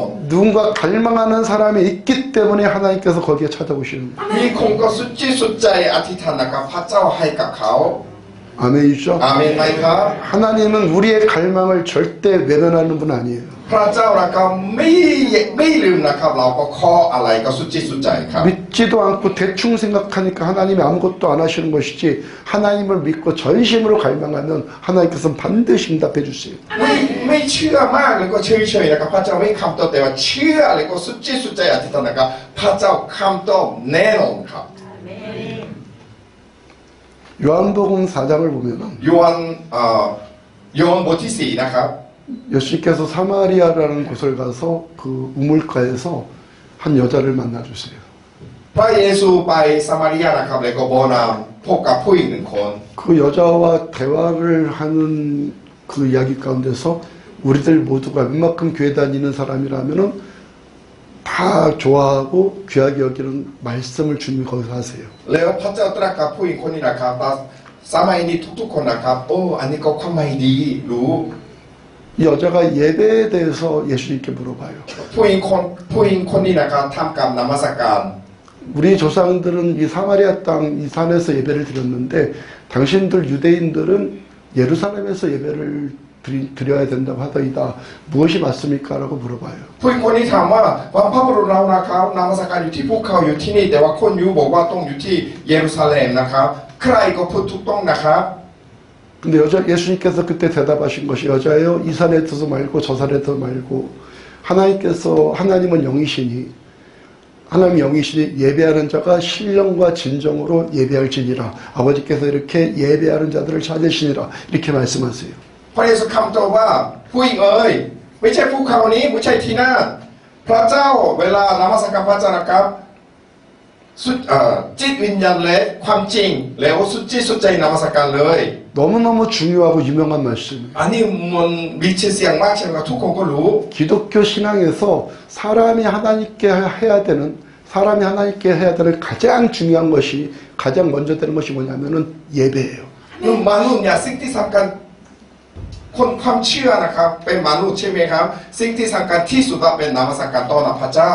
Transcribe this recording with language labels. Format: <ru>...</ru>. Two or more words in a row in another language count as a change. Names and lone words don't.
<ko>누군가 갈망하는 사람이 있기 때문에 하나님께서 거기에 찾아오시는 거예요.</ko> <th>มีคนก็สุดจิตสุดใจอธิษฐานนะครับพระเจ้าให้กับเขา</th> <ko>아멘이죠?</ko> <th>อาเมนไหมครับ</th> <ko>하나님은 우리의 갈망을 절대 외면하는 분 아니에요.</ko> <th>พระเจ้านะครับไม่ลืมนะครับเราก็ขออะไรก็สุดจิตสุดใจครับ</th> <ko>믿지도 않고 대충 생각하니까 하나님이 아무것도 안 하시는 것이지 하나님을 믿고 전심으로 갈망하면 하나님께서는 반드시 응답해 주세요.</ko> <th>ไม่เชื่อมากเลยก็เฉยๆนะครับพระเจ้าไม่คำตอบแต่ว่าเชื่อเลยก็สุดจิตสุดใจอธิษฐานนะครับพระเจ้าคำตอบแน่นอนครับ</th> <ko>요한복음 4장을 보면은</ko> <th>โยนบทที่ 4นะครับ</th> <ko>예수님께서 사마리아라는 곳을 가서 그 우물가에서 한 여자를 만나 주세요.</ko> <th>พระเยซูไปซามารียานะครับแล้วก็บ่อน้ำพบกับผู้หญิงหนึ่งคน</th> <ko>그 여자와 대화를 하는 그 이야기 가운데서 우리들 모두가 웬만큼 교회 다니는 사람이라면은 다 좋아하고 귀하게 여기는 말씀을 주님이 거기서 하세요.</ko> <th>แล้วพระเจ้าตรัสกับผู้หญิงคนนี้นะครับสมัยนี้ทุกๆคนนะครับโอ้อันนี้ก็ความหมายดีรู้</th> <ko>이 여자가 예배에 대해서 예수님께 물어봐요.</ko> <th>ผู้หญิงคนนี้นะครับทำการนมัสการ</th> <ko>우리 조상들은 이 사마리아 땅 이 산에서 예배를 드렸는데 당신들 유대인들은 예루살렘에서 예배를 드려야 된다고 하더이다. 무엇이 맞습니까? 라고 물어봐요.</ko> <th>ผู้หญิงคนนี้ถามว่าบรรพบุรุษเรานะครับนมัสการอยู่ที่ภูเขาอยู่ที่นี่แต่ว่าคนยูบอกว่าต้องอยู่ที่เยรูซาเล็มนะครับใครก็พูดถูกต้องนะครับ</th> <ko>근데 예수님께서 그때 대답하신 것이 여자예요. 이 산에 둬서 말고 저 산에 둬 말고 하나님은 영이시니 하나님 영이시니 예배하는 자가 신령과 진정으로 예배할지니라. 아버지께서 이렇게 예배하는 자들을 찾으시니라. 이렇게 말씀하세요.</ko> <th>พระเยซูคำตอบว่าผู้หญิงเอ๋ยไม่ใช่ภูเขานี้ไม่ใช่ที่นั่นพระเจ้าเวลานมัสการพระเจ้านะครับจิตวิญญาณและความจริงแล้วสุดจิตสุดใจนมัสการเลย</th> <ko>너무너무 중요하고 유명한 말씀이에요.</ko> <th>อันนี้มันมีชื่อเสียงมากใช่ไหมครับทุกคนก็รู้</th> <ko>기독교 신앙에서 사람이 하나님께 해야 되는 가장 중요한 것이 가장 먼저 되는 것이 뭐냐면은 예배예요.</ko> <th>มนุษย์เนี่ยสิ่งที่สำคัญคนความเชื่อนะครับเป็นมนุษย์ใช่ไหมครับสิ่งที่สำคัญที่สุดเป็นนมัสการต่อหน้าพระเจ้า</th>